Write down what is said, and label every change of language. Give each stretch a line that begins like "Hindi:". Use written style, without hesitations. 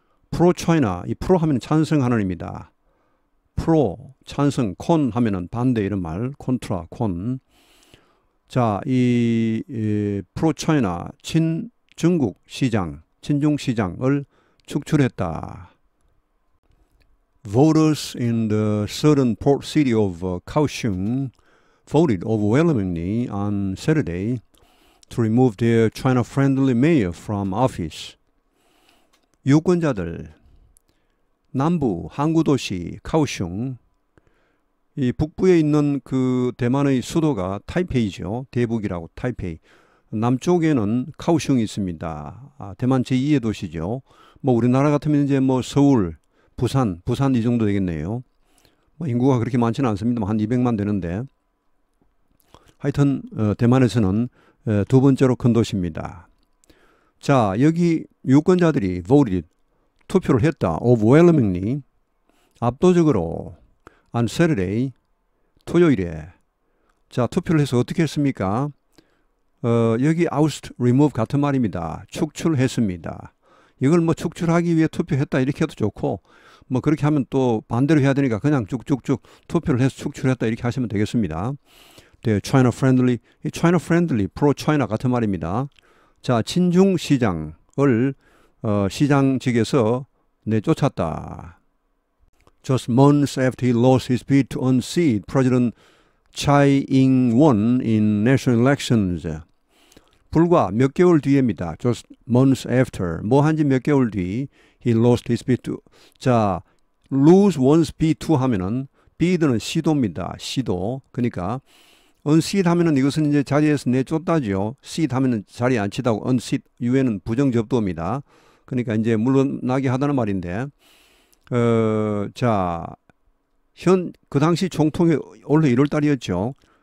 Korean: 프로-차이나, 이 프로 하면 찬성하는입니다. 프로, 찬성, 콘 하면은 반대 이런 말, 콘트라, 콘. 자, 이 프로-차이나, 친중국 시장, 친중 시장을 축출했다.
English: Voters in the southern port city of Kaohsiung voted overwhelmingly on Saturday to remove their China-friendly mayor from office.
Korean: 유권자들, 남부 항구도시 카오슝, 이 북부에 있는 그 대만의 수도가 타이페이죠. 대북이라고 타이페이. 남쪽에는 카오슝이 있습니다. 대만 제2의 도시죠. 뭐 우리나라 같으면 이제 뭐 서울, 부산 이 정도 되겠네요. 뭐 인구가 그렇게 많지는 않습니다. 한 200만 되는데. 하여튼 대만에서는 두 번째로 큰 도시입니다. 자, 여기 유권자들이 voted, 투표를 했다.
English: overwhelmingly,
Korean: 압도적으로
English: on Saturday,
Korean: 토요일에. 자, 투표를 해서 어떻게 했습니까? 여기 oust, remove 같은 말입니다. 축출했습니다. 이걸 뭐 축출하기 위해 투표했다 이렇게 해도 좋고, 뭐 그렇게 하면 또 반대로 해야 되니까 그냥 쭉쭉쭉 투표를 해서 축출했다 이렇게 하시면 되겠습니다.
English: 네, China friendly, China friendly, pro-China
Korean: 같은 말입니다. 자, 친중 시장을 시장직에서 내쫓았다.
English: Just months after he lost his bid to unseat President Tsai Ing-wen in national elections.
Korean: 불과 몇 개월 뒤입니다.
English: Just months after.
Korean: 뭐 한지 몇 개월 뒤
English: he lost his bid to.
Korean: 자,
English: lose one's bid to
Korean: 하면은 bid는 시도입니다. 시도. 그러니까 unseat 하면은 이것은 이제 자리에서 내쫓다죠. seat 하면은 자리에 앉히다고 unseat 유에는 부정접두어입니다. 그러니까 이제 물러나게 하다는 말인데, 자, 그 당시 총통이 올해 1월 달이었죠.